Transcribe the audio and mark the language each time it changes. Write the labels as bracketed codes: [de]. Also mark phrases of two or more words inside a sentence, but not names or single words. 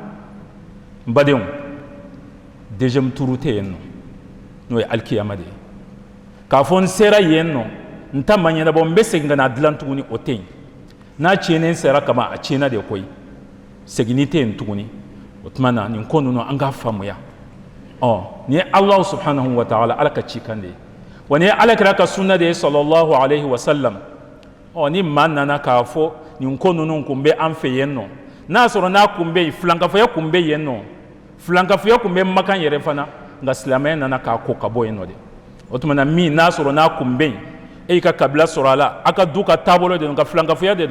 [bm] n badenw [fr] deuxième tour [bm] tɛ yen nɔ n'o ye alikiyama de ye k'a fɔ n sera yen nɔ n ta ma ɲɛnabɔ n bɛ segin ka n'a dilan tuguni o tɛ yen n'a tiɲɛnen sera kama a tiɲɛna de koyi seginni tɛ yen tuguni o tuma na nin ko ninnu an k'a faamuya nin ye Alahu [ar] سبحانه وتعالى [bm] ala ka cikan de ye wa nin ye alakira ka sunna de ye [ar] صلى الله عليه وسلم [bm] ni maa nana k'a fɔ nin ko ninnu kun bɛ an fɛ yen nɔ n'a sɔrɔ n'a kun bɛ yen filankafoya kun bɛ yen nɔ filankafoya kun bɛ Makan yɛrɛ fana nka silamɛya nana k'a ko ka bɔ yen nɔ de o tuma na min n'a sɔrɔ n'a kun bɛ yen e y'i ka kabila sɔrɔ a la a ka du ka taabolo de don ka filankafoya de